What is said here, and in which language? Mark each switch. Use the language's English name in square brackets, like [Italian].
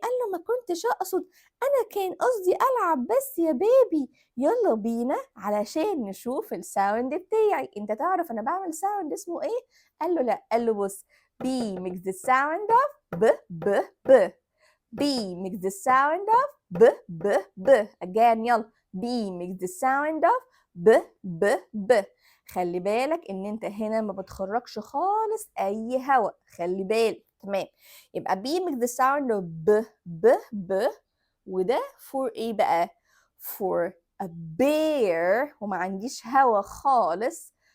[Arabic] قال له ما كنتش اقصد، انا كان قصدي العب بس يا بيبي. يلا بينا علشان نشوف الساوند بتاعي. انت تعرف انا بعمل ساوند اسمه ايه؟ قال له لا. قال له بص، [English] B makes the sound of B. B makes the sound of B. [Arabic] Again يلا. [English] B makes the sound of B. [Arabic] خلي بالك ان انت هنا ما بتخرجش خالص اي هواء، خلي بالك. تمام. يبقى [English] B makes the sound of B. [Arabic] وده for ايه بقى؟ [English] for a bear، [Arabic] وما عنديش هوا خالص.